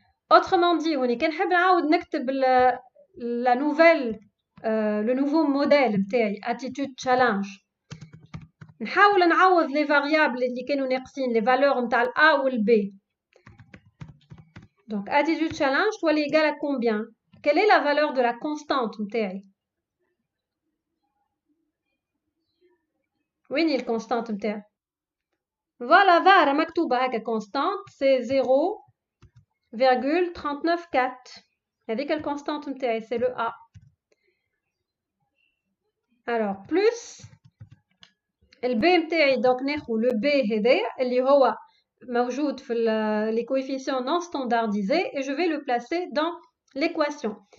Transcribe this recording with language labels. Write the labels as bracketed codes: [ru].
[fr] Autrement dit, quand je la nouvelle le nouveau modèle attitude challenge, [ar] نحاول نعوض [fr] les variables [ar] اللي كانوا ناقصين [fr] les valeurs [ar] نتاع ال [fr] A ou le B. Donc attitude challenge soit égale à combien? Quelle est la valeur de la constante [ar] نتاعي? وين هي الكونستانت نتاعي؟ [fr] Voilà, [ar] ظاهرة مكتوبة هكا constante, [fr] c'est 0,394. [ar] هذيك الكونستانت نتاعي, [fr] c'est le A. Alors, plus le B [ar] نتاعي, [fr] donc [ar] ناخذ [fr] le B [ar] هذايا اللي هو موجود في [fr] les coefficients non standardisés et je vais le placer dans l'équation.